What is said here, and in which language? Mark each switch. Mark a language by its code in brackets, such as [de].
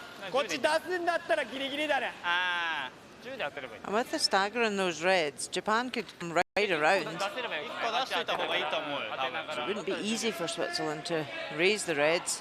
[ja] こっち出すんだったらギリギリだね。ああ、10で当てればいい。 [en] And with the stagger in those reds, Japan could come right around. [ja] 出せればいい。 1個出しといた方がいいと思うよ。 [en] So it wouldn't be easy for Switzerland to raise the reds,